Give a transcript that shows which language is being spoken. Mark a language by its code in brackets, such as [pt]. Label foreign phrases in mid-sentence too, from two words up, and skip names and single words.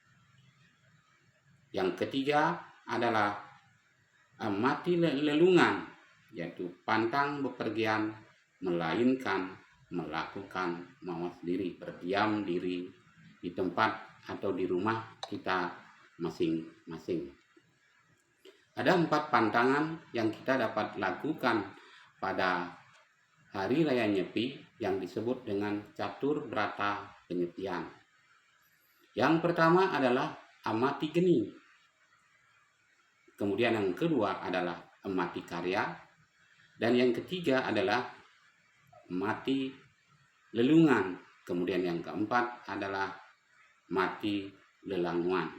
[id] Yang ketiga adalah mati lelungan, yaitu pantang bepergian, melainkan melakukan mawas diri, berdiam diri di tempat atau di rumah kita masing-masing. Ada 4 pantangan yang kita dapat lakukan pada Hari Raya Nyepi yang disebut dengan catur brata penyepian. Yang pertama adalah amati geni. Kemudian yang kedua adalah amati karya. Dan yang ketiga adalah mati lelungan. Kemudian yang keempat adalah mati lelanguan.